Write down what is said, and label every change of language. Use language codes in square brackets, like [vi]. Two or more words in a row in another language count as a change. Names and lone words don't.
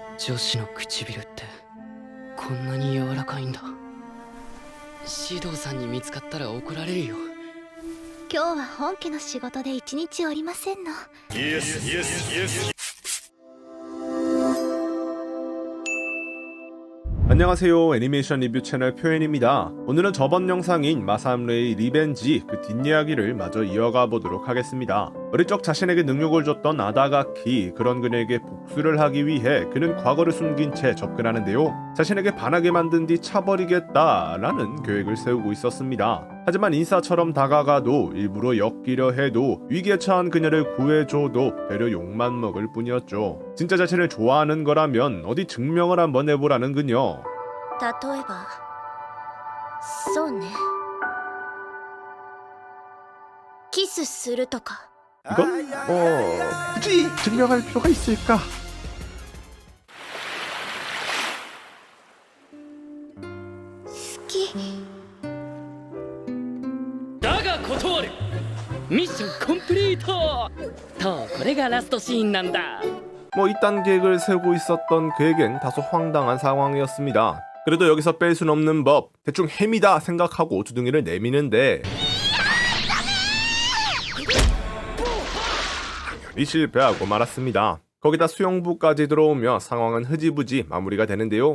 [ja] 女子の唇ってこんなに柔らかいんだ。指導さんに見つかったら怒られるよ。今日は本家の仕事で一日おりませんの。 [ko] 안녕하세요. 애니메이션 리뷰 채널 표현입니다. 오늘은 저번 영상인 마삼레의 리벤지 그 뒷이야기를 마저 이어가 보도록 하겠습니다. 어릴 적 자신에게 능력을 줬던 아다가키, 그런 그녀에게 복수를 하기 위해 그는 과거를 숨긴 채 접근하는데요. 자신에게 반하게 만든 뒤 차버리겠다라는 계획을 세우고 있었습니다. 하지만 인싸처럼 다가가도 일부러 엮이려 해도 위기에 처한 그녀를 구해줘도 되려 욕만 먹을 뿐이었죠. 진짜 자신을 좋아하는 거라면 어디 증명을 한번 해보라는 그녀. [ja] 例えばそうねキスするとか [ko] 이건 굳이 증명할 필요가 있을까? [ja] 好きだが断る。ミッションコンプリート。とこれがラストシーンなんだ。 [ko] 이딴 계획을 세우고 있었던 그에겐 다소 황당한 상황이었습니다. 그래도 여기서 뺄 순 없는 법, 대충 햄이다 생각하고 주둥이를 내미는데 당연히 실패하고 말았습니다. 거기다 수영부까지 들어오며 상황은 흐지부지 마무리가 되는데요.